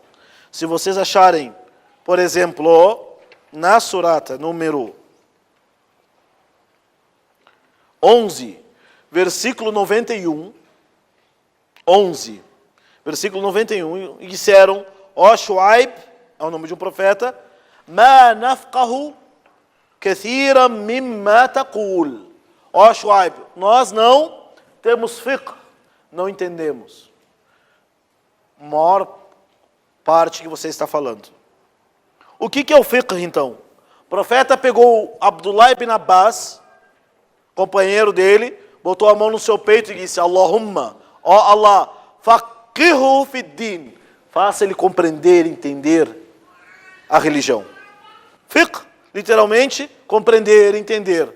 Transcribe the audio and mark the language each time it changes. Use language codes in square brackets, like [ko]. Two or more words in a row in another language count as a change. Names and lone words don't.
[pt] Se vocês acharem, por exemplo, na surata número 11, versículo 91, 11, versículo 91, e disseram, ó Shuaib, é o nome de um profeta, [ar] ما نفقه كثيرا مما تقول. [pt] Ó Shuaib, nós não temos fiqh, não entendemos a maior parte que você está falando. O que é o fiqh então? O profeta pegou Abdullah ibn Abbas, companheiro dele, botou a mão no seu peito e disse: Allahumma, ó Allah, [ar] فقهه في الدين, [pt] faça ele compreender, entender a religião. Fiqh, literalmente, compreender, entender.